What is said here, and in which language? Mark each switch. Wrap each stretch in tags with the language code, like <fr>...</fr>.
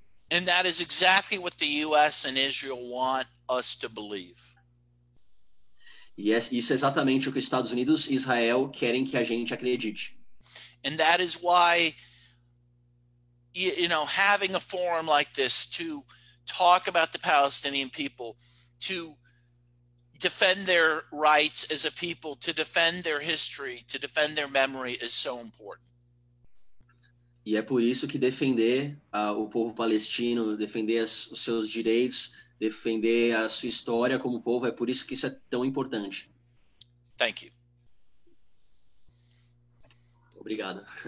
<en>And that is exactly what the U.S. and Israel want us to believe.</en> <pt>E isso é exatamente o que os Estados Unidos e Israel querem que a gente acredite.</pt> <en>And that is why, you know, having a forum like this to talk about the Palestinian people, to defend their rights as a people, to defend their history, to defend their memory is so important.</en> <pt>E é por isso que defender o povo palestino, defender os seus direitos, defender a sua história como povo, é por isso que isso é tão importante.</pt> <en>Thank you.</en> <pt>Obrigado.</pt>